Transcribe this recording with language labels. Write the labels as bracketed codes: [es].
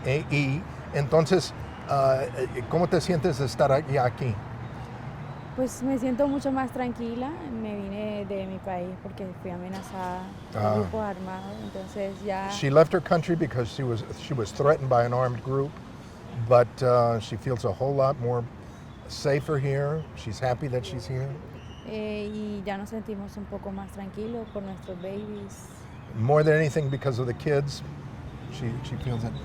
[es] Y entonces, ¿cómo te sientes de estar aquí? Pues me siento mucho más tranquila. Me vine de mi país porque fui amenazada por grupos armados. Entonces ya. [en] She left her country because she was threatened by an armed group, but she feels a whole lot more safer here. She's happy that she's here. [es] Y ya nos sentimos un poco más tranquilos por nuestros babies. [en] More than anything because of the kids, she feels it.